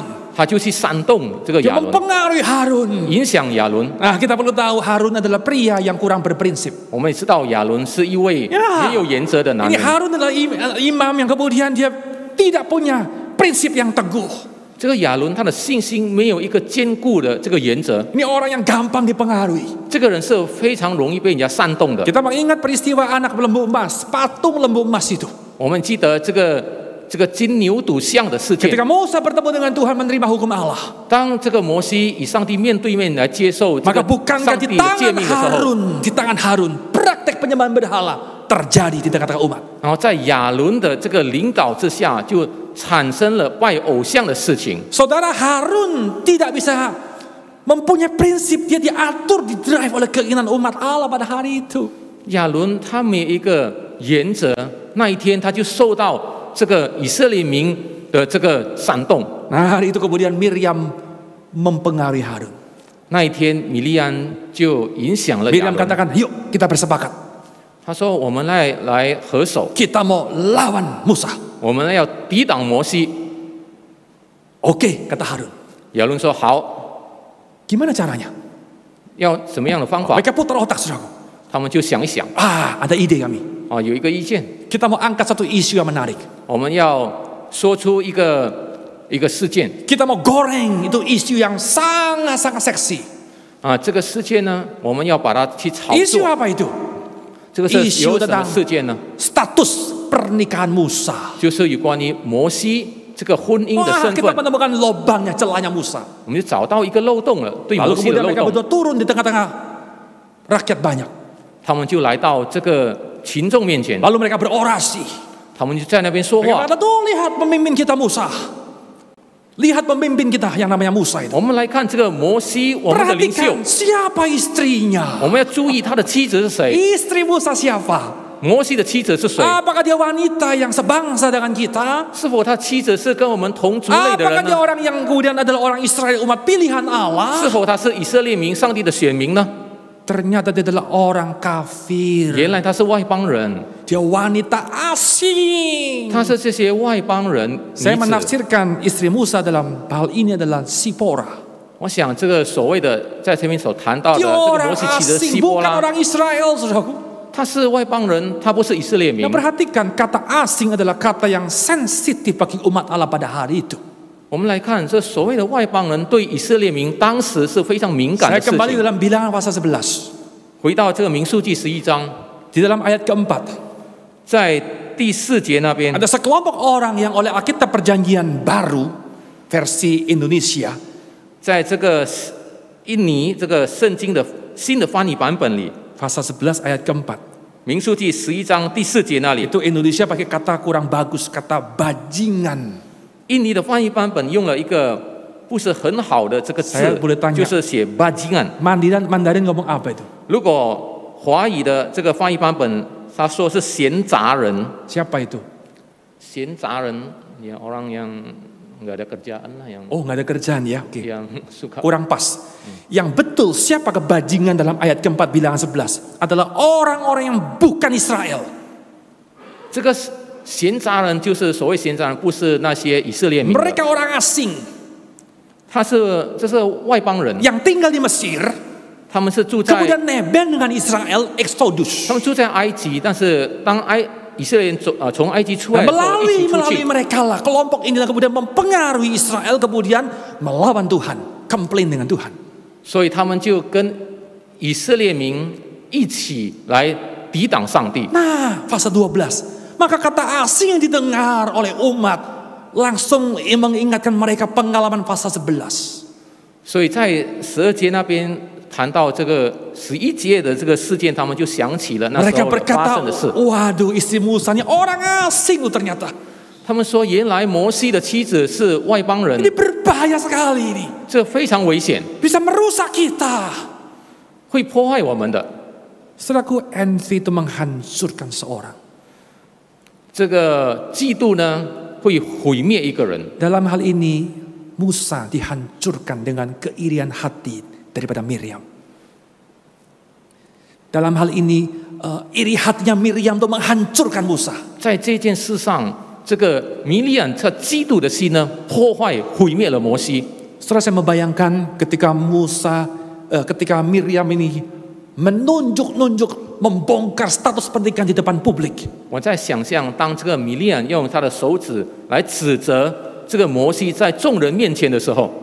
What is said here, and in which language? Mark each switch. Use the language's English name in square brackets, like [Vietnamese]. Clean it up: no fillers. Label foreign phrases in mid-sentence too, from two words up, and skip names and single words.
[Chinese] 他就去煽动这个 [Indonesian] Dia [Chinese] 亚伦， [Indonesian] mempengaruhi Harun. [Chinese] 影响亚伦。 [Indonesian] Nah, kita perlu tahu Harun adalah pria yang kurang berprinsip. [Chinese] 我们也知道亚伦是一位 [Indonesian] Ya, [Chinese] 没有原则的男 [Indonesian] ini [Chinese] 人。 [Indonesian] Harun adalah imam yang kemudian dia tidak punya prinsip yang teguh. [Chinese] 这个亚伦他的信心没有一个坚固的这个原则， [Indonesian] Ini orang yang gampang dipengaruhi. [Chinese] 这个人是非常容易被人家煽动的。 [Indonesian] Kita mengingat peristiwa anak lembu emas, patung lembu emas itu. [Chinese] 我们记得这个金牛犊像的事件， [Indonesian] Ketika Musa bertemu dengan Tuhan menerima hukum Allah, [Chinese] 当这个摩西与上帝面对面来接受这 [Indonesian] maka [Chinese] 个 [Indonesian] bukankah [Chinese] 上 [Indonesian] di [Chinese] 帝的诫 [Indonesian] tangan [Chinese] 命的时候， [Indonesian] di tangan Harun, praktek penyembahan berhala terjadi di tengah-tengah umat. [Chinese] 然后在亚伦的这个领导之下，就产生了拜偶像的事情。 [Indonesian] Saudara, Harun tidak bisa mempunyai prinsip, dia diatur, didrive oleh keinginan umat Allah pada hari itu. [Chinese] 亚伦他没有一个原则，那一天他就受到这个以色列民的这个煽动。 [Indonesian] Nah, hari itu kemudian Miriam mempengaruhi Harun. [Chinese] 那一天米利安就影响了亚 [Indonesian] Miriam [Chinese] 伦， [Indonesian] katakan, yuk kita bersepakat. [Chinese] 他说：“我们来合手， [Indonesian] Kita mau lawan Musa. [Chinese] 我们要抵挡摩西。” [Indonesian] Oke, kata Harun. [Chinese] 亚伦说：“好， [Indonesian] Gimana caranya? [Chinese] 要什么样的方法？” [Indonesian] Mereka putar otak, saudaraku. [Chinese] 他们就想一想， [Indonesian] Ada ide kami. [Chinese] 有一个意见， [Indonesian] Kita mau angkat satu isu yang menarik. [Chinese] 我们要说出一个事件 [Indonesian] Kita mau goreng itu isu yang sangat-sangat seksi. [Chinese] 这个事件呢，我们要把它去炒 [Indonesian] Isu [Chinese] 作。 [Indonesian] apa itu? [Chinese] 这个是 [Indonesian] isu [Chinese] 有什么 [Indonesian] tentang [Chinese] 事件呢？ [Indonesian] Status pernikahan Musa. [Chinese] 就是有关于摩西这个婚姻的 [Indonesian] Wah, [Chinese] 身 [Indonesian] kita [Chinese] 份， [Indonesian] menemukan lobangnya, celahnya Musa. [Chinese] 我们就找到一个漏洞了，对摩 [Indonesian] Lalu [Chinese] 西的 [Indonesian] kemudian [Chinese] 漏 [Indonesian] mereka [Chinese] 洞。 [Indonesian] berdua turun di tengah-tengah rakyat banyak. [Chinese] 他们就来到这个群众面前， [Indonesian] Lalu mereka berorasi. [Chinese] 他们就在那边说 [Indonesian] Mereka [Chinese] 话。 [Indonesian] berkata, tuh lihat pemimpin kita Musa. Lihat pemimpin kita yang namanya Musa itu. [Chinese] 我们来看这个摩西，我们的领袖， [Indonesian] Perhatikan siapa istrinya. [Chinese] 我们要注意他的妻子是谁， [Indonesian] Istri Musa siapa? [Chinese] 摩西的妻子是谁？ [Indonesian] Apakah dia wanita yang sebangsa dengan kita? [Chinese] 是否他妻子是跟我们同族类的 [Indonesian] Apakah [Chinese] 人 [Indonesian] dia [Chinese] 呢？ [Indonesian] orang yang kemudian adalah orang Israel, umat pilihan [Chinese] 是 [Indonesian] Allah? [Chinese] 否他是以色列民、上帝的选民呢？ [Indonesian] Ternyata dia adalah orang kafir. [Chinese] 原来他是外邦人， [Indonesian] Dia wanita asing. [Chinese] 他是这些外邦人女 [Indonesian] Saya [Chinese] 子。 [Indonesian] menafsirkan istri Musa dalam hal ini adalah Sipora. [Chinese] 我想这个所谓的在前面所谈到的 [Indonesian] Dia [Chinese] 这个 [Indonesian] orang [Chinese] 摩西妻子 [Indonesian] asing, [Chinese] 希波 [Indonesian] bukan [Chinese] 拉， [Indonesian] orang Israel, saudaraku. [Chinese] 他是外邦人，他不是以色列民 [Indonesian] Nah,。perhatikan kata asing adalah kata yang sensitif bagi umat Allah pada hari itu. [Chinese] 我们来看这所谓的外邦人对以色列民当时是非常敏感 [Indonesian] Saya [Chinese] 的事 [Indonesian] kembali [Chinese] 情。 [Indonesian] dalam Bilangan pasal 11. [Chinese] 回到这个民数记11章， [Indonesian] Di dalam ayat keempat. [Chinese] 在第4节那边， [Indonesian] Ada sekelompok orang yang oleh Alkitab Perjanjian Baru versi Indonesia [Chinese] 在这个印尼这个圣经的新的翻译版本里， [Indonesian] pasal 11 ayat keempat. [Chinese] 民数记11章第4节那里， [Indonesian] Itu Indonesia pakai kata kurang bagus, kata bajingan. [Chinese] 印尼的翻译版本用了一个不是很好的这个 [Indonesian] Saya [Chinese] 字 [Indonesian] boleh，tanya [Chinese] 就是写 bajingan。 [Indonesian] Mandarin ngomong apa itu? [Chinese] 如果华语的这个翻译版本，他说是闲杂人， [Indonesian] Siapa itu? 闲杂人 ya orang yang nggak ada kerjaan lah, yang Oh, nggak ada kerjaan ya. Oke. yang suka. Kurang pas. Yang betul siapa kebajingan dalam ayat keempat Bilangan 11 adalah orang-orang yang bukan Israel. [Chinese] 这个闲杂人就是所谓闲杂人，不是那些以色列民的， [Indonesian] Mereka orang asing [Chinese] 这是外邦人， [Indonesian] yang tinggal di Mesir, [Chinese] 他们是住在 [Indonesian] kemudian nebeng dengan Israel, Exodus. [Chinese] 他们住在埃及，但是当以色列人从埃及出来 [Indonesian] Dan [Chinese] 的时候，一起出 [Indonesian] melalui [Chinese] 去， [Indonesian] mereka lah kelompok inilah kemudian mempengaruhi Israel, kemudian melawan Tuhan, komplain dengan Tuhan. [Chinese] 所以他们就跟以色列民一起来抵挡上帝。 [Indonesian] Nah, pasal 12. Maka kata asing yang didengar oleh umat langsung mengingatkan mereka pengalaman pasal 11. [Chinese] 所以在12节那边谈到这个11节的这个事件，他们就想起了那时 [Indonesian] Mereka [Chinese] 候发 [Indonesian] berkata, [Chinese] 生的事。 [Indonesian] waduh istri Musa ini orang asing loh ternyata. [Chinese] 他们说，原来摩西的妻子是外邦人， [Indonesian] Ini berbahaya sekali ini. [Chinese] 这非常危险， [Indonesian] Bisa merusak kita. [Chinese] 会破坏我们的。 [Indonesian] Saudaraku, envy itu menghancurkan seorang. [Chinese] 这个嫉妒呢，会毁灭一个人。 [Indonesian] Dalam hal ini, Musa dihancurkan dengan keirian hati daripada Miriam. Dalam hal ini, iri hatinya Miriam itu menghancurkan Musa. [Chinese] 在这件事上，这个米利暗他嫉妒的心呢，破坏毁灭了摩西。 [Indonesian] Setelah saya membayangkan ketika ketika Miriam ini menunjuk-nunjuk, membongkar status pernikahan di depan publik. [Chinese] 我在想象，当这个米利暗用他的手指来指责这个摩西在众人面前的时候，